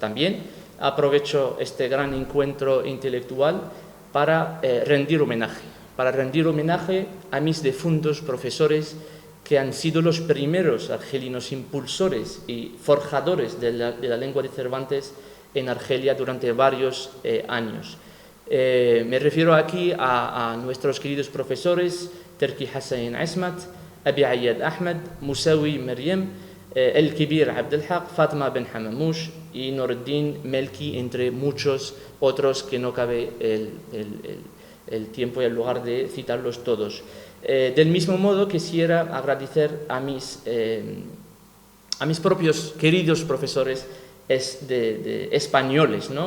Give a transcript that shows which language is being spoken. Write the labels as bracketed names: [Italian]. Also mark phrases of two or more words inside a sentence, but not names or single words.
[Spanish] También aprovecho este gran encuentro intelectual para rendir homenaje a mis difuntos profesores, que han sido los primeros argelinos impulsores y forjadores de la lengua de Cervantes en Argelia durante varios años. Me refiero aquí a nuestros queridos profesores Terki Hassan Asmat, Abi Ayad Ahmed, Musawi Maryam, El Kibir Abdelhaq, Fatma Ben Hamamush y Noreddin Melki, entre muchos otros que no cabe el tiempo y el lugar de citarlos todos. Del mismo modo, quisiera agradecer a mis propios queridos profesores españoles, ¿no?